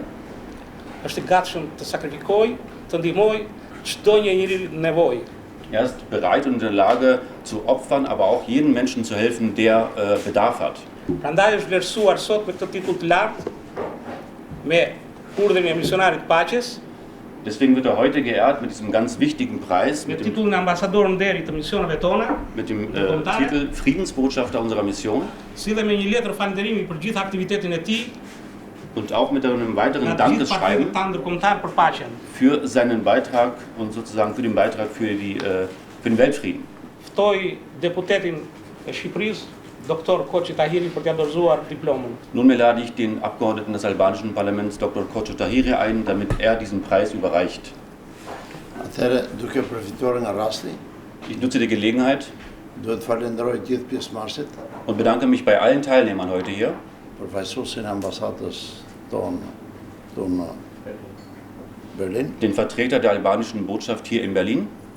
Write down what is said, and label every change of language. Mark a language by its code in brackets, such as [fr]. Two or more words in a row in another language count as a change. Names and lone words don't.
[sq] Është I gatshëm të sakrifikojë, të ndihmojë çdo njeri në nevojë. [de] Er ist bereit und in der Lage zu opfern, aber auch jedem Menschen zu helfen, der Bedarf hat. [sq] Prandaj është vlerësuar sot me këtë titull të lartë, me urdhrin e misionarit paqes. [de] Deswegen wird er heute geehrt mit diesem ganz wichtigen Preis, mit dem [sq] titullin ambasador nderi të misioneve tona, [de] mit dem Titel Friedensbotschafter unserer Mission. [sq] Si dhe me një letër falënderimi për gjithë aktivitetin e tij. [de] Und auch mit einem weiteren Dankesschreiben für seinen Beitrag und sozusagen für den Beitrag für den Weltfrieden. [sq] Ftoi deputetin e Shqipërisë, Dr. Koçi Tahiri për t'ia dorëzuar diplomën. [de] Nunmehr lade ich den Abgeordneten des albanischen Parlaments, Dr. Koçi Tahiri, ein, damit er diesen Preis überreicht. Ich nutze die Gelegenheit und bedanke mich bei allen Teilnehmern heute hier. Den Vertreter der albanischen Botschaft hier in Berlin.